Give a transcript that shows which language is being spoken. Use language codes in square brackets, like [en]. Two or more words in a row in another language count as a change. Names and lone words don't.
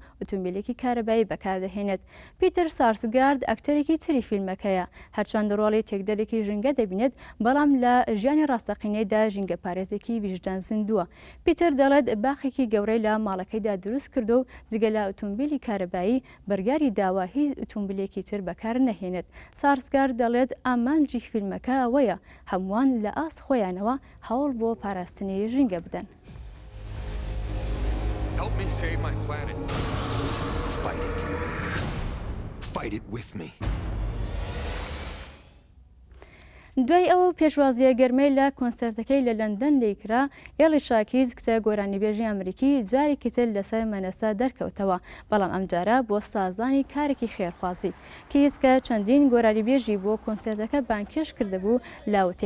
[ckb] ئۆتۆمبیلێکی کارەبایی بەکاردەهێنێت پیتر سارسگارد ئەکتەرێکی تری فیلمەکەیە هەرچەند ڕۆڵی تێکدەرێکی ژنگە دەبینێت بەڵام لە ژیانی ڕاستەقینەیدا ژینگە پارێزێکی ویژدان زیندووە پیتر دەڵێت باخێکی گەورەی لە ماڵەکەیدا دروست کردو و جگە لە ئۆتۆمبیلی کارەبایی بەرگاری داوا هیچ ئۆتۆمبیلێکی تر بەکار نەهێنێت سارسگارد دەڵێت ئامانجی فیلمەکە ئەوەیە هەمووان لە ئاست خۆیانەوە هەوڵ بۆ پاراستنی ژینگە بدەن. [en] Help me save my planet. Fight it. Fight it with me. [ckb] دوای ئەوە پێشوازیە گەرمەی لە کۆنسەرتەکەی لە لەندەن لێکرا ئێڵی شاکیز کچە گۆرانیبێژی ئەمریکی جارێکی تر لەسەر مەنەسە دەرکەوتەوە بەڵام ئەمجارە بۆ سازانی کارێکی خێرخوازی کیسکە چەندین گۆرانیبێژی بۆ کۆنسەرتەکە بانکێش کردهبوو لاوتەیەک